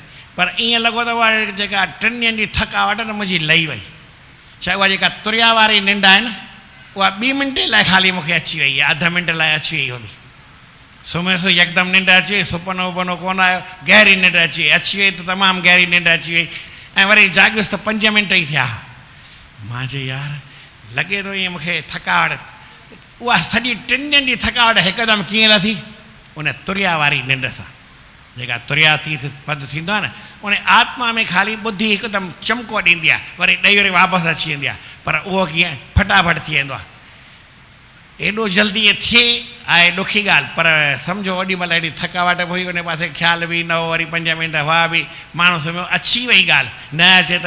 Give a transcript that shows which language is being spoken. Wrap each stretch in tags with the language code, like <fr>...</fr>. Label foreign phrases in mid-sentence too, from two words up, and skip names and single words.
<sd>पर ईअं लॻो त उहा जेका 3 ॾींहंनि जी थकावट न मुंहिंजी लही वई छा उहा जेका तुरिया वारी निंड आहे न उहा 2 मिंटे लाइ ख़ाली मूंखे अची वई आहे अध मिंट लाइ अची वई हूंदी सुम्हियोसि यकदमि निंड अची वई सुपनो वुपनो कोन आयो गहरी निंड अची वई त तमामु गहरी निंड अची वई ऐं वरी जाॻियुसि त 5 मिंट ई थिया मां चयो यार लॻे थो ईअं मूंखे थकावट उहा सॼी 3 ॾींहंनि जी थकावट हिकदमि कीअं लथी उन तुरिया वारी निंड सां जेका तुरिया तीर्थ पद थींदो आहे न उन आत्मा में ख़ाली ॿुधी हिकदमि चमको ॾींदी आहे वरी ॾेई वरी वापसि अची वेंदी आहे पर उहो कीअं फटाफट थी वेंदो आहे एॾो जल्दी इहे थिए आहे ॾुखी ॻाल्हि पर सम्झो ओॾी महिल एॾी थकावट बि हुई उन पासे ख़्याल बि न हो वरी 5 मिंट हुआ बि माण्हू सम्झो अची वई ॻाल्हि न अचे त</sd>